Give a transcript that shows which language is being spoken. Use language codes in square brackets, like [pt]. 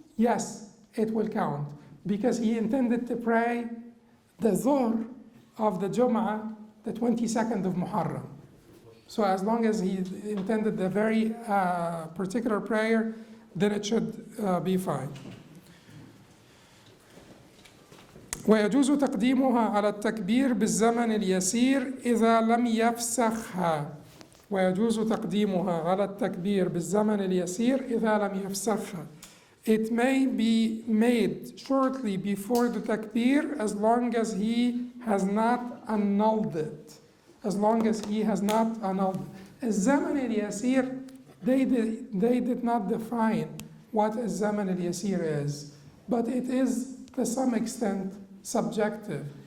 [en] Yes, it will count because he intended to pray the Dhuhr of the Jum'ah, the 22nd of Muharram. So as long as he intended the very particular prayer, then it should be fine. [ar] ويجوز تقديمها على التكبير بالزمن اليسير إذا لم يفسخها. ويجوز تقديمها على التكبير بالزمن اليسير إذا لم يفسخها. [en] It may be made shortly before the takbir as long as he has not annulled it. As long as he has not annulled it. [ar] الزمن اليسير, [en] they did not define what الزمن اليسير is, but it is to some extent subjective.